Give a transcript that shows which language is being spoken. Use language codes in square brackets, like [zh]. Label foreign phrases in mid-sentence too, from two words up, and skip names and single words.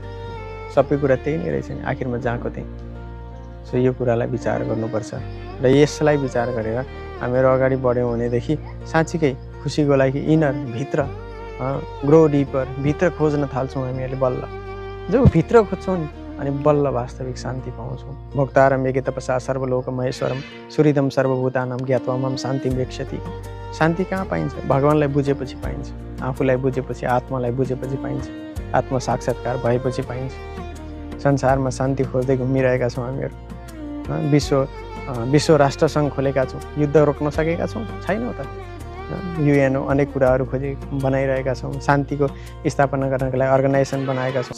[ne] सबै कुरा त्यही नै रहेछ नि, आखिरमा जहाँको त्यही। सो यो कुरालाई विचार गर्नुपर्छ र यसलाई विचार गरेर हामीहरू अगाडि बढ्यौँ भनेदेखि साँच्चीकै खुसीको लागि इनर भित्र [en] grow deeper [ne] भित्र खोज्न थाल्छौँ हामीहरूले बल्ल। जब भित्र खोज्छौँ नि अनि बल्ल वास्तविक शान्ति पाउँछौँ। [sa] भोक्तारं येके तपसा सर्वलोक महेश्वरम सुहृदं सर्वभूतानां ज्ञात्वा मां शान्तिं रक्षति। [ne] शान्ति कहाँ पाइन्छ? भगवान्लाई बुझेपछि पाइन्छ, आफूलाई बुझेपछि, आत्मालाई बुझेपछि पाइन्छ, आत्म साक्षात्कार भएपछि पाइन्छ। संसारमा शान्ति खोज्दै घुमिरहेका छौँ हामीहरू। विश्व राष्ट्र सङ्घ खोलेका छौँ, युद्ध रोक्न सकेका छौँ? छैनौँ त। युएनओ अनेक कुराहरू बनाइरहेका छौँ, शान्तिको स्थापना गर्नका लागि अर्गनाइजेसन बनाएका छौँ।